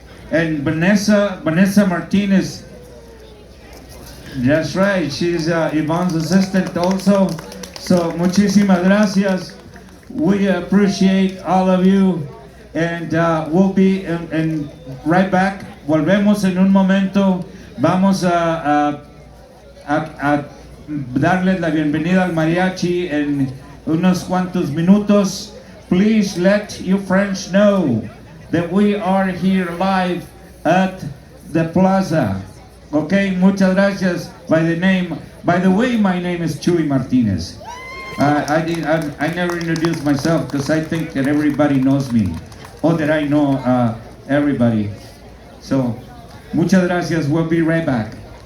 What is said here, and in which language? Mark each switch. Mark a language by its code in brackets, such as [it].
[en] And Vanessa Martinez, that's right, she's Yvonne's assistant also. So [es] muchísimas gracias. [en] We appreciate all of you, and we'll be right back. [es] Volvemos en un momento. Vamos a darles la bienvenida al mariachi en unos cuantos minutos. [en] Please let your friends know that we are here live at the plaza. Okay, [es] muchas gracias. [en] By the way, my name is Chuy Martinez. I never introduced myself because I think that everybody knows me, or that I know everybody. So, [es] muchas gracias. [en] We'll be right back.